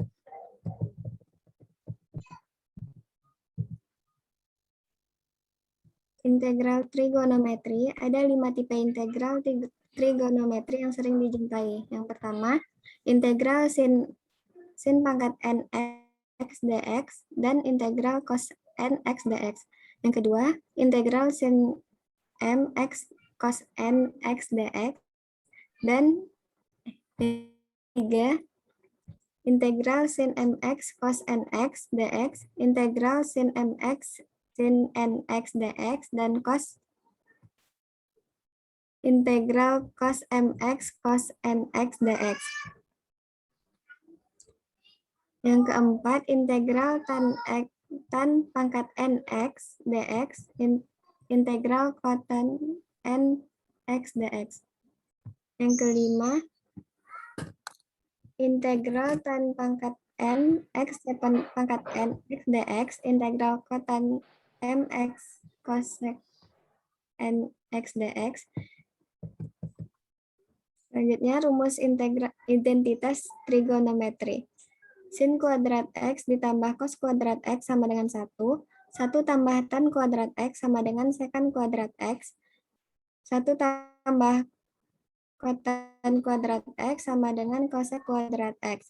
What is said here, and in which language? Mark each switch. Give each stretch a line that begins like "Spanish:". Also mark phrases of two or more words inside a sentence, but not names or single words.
Indonesian: Integral trigonometri, ada 5 tipe integral trigonometri yang sering dijumpai. Yang pertama, integral sin pangkat nx dx dan integral cos nx dx. Yang kedua, integral sin mx cos nx dx Dan 3. Integral sin mx cos nx dx, integral sin mx sin nx dx, dan integral cos mx cos nx dx. Yang keempat, integral tan pangkat nx dx, integral kotan nx dx. Yang kelima, integral tan pangkat n x pangkat n x dx, integral kotan mx cosec n x dx. Selanjutnya rumus identitas trigonometri. Sin kuadrat x ditambah cos kuadrat x sama dengan 1. 1 tambah tan kuadrat x sama dengan secant kuadrat x. 1 tambah kotan kuadrat x sama dengan cosec kuadrat x.